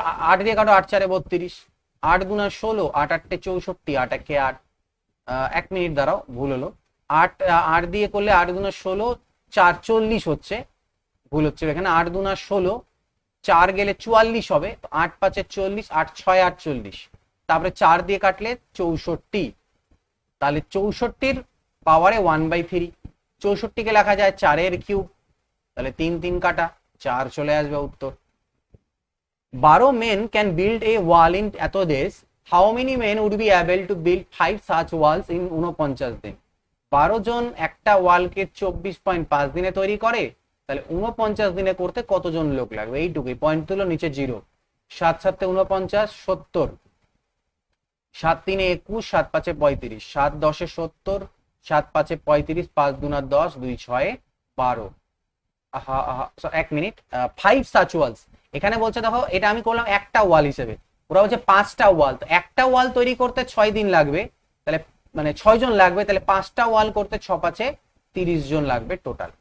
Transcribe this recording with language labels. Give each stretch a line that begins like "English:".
Bangla: 8 দিয়ে কাটো, 8 4 32, 8 2 16, 8 8 64, 8 1 8, 1 মিনিট দাঁড়াও, ভুল হলো, 8 8 দিয়ে করলে 8 2 16, 4 40 হচ্ছে, ভুল হচ্ছে এখানে, 8 2 16, 4 গেলে 44 হবে, 8 5 40, 8 6 48, তারপরে 4 দিয়ে কাটলে 64, তাহলে 64-র পাওয়ারে 1/3, 64-কে লেখা যায় 4-এর কিউব, তাহলে 3 3 কাটা 4 চলে আসবে উত্তর।
English: 12 men can build a wall in
Bangla: এত দেশ,
English: how many men would be able to build 5 such walls in
Bangla: 49 দিন? 12 জন একটা ওয়ালকে 24.5 দিনে তৈরি করে, তাহলে 49 দিনে করতে কতজন লোক লাগবে? এইটুকুই, পয়েন্ট তুলো, নিচে 0, 7 7 49, 70, 7 3 21, 7 5 35, 7 10 70, 7 5 35, 5 2 10, 2 6 12, এক মিনিট,
English: 5 such walls,
Bangla: এখানে বলছে দেখো এটা আমি করলাম একটা ওয়াল হিসেবে, ওরা বলছে 5টা ওয়াল, তো একটা ওয়াল তৈরি করতে 6 দিন লাগবে, তাহলে মানে 6 জন লাগবে, তাহলে 5টা ওয়াল করতে 6 5 30 জন লাগবে টোটাল।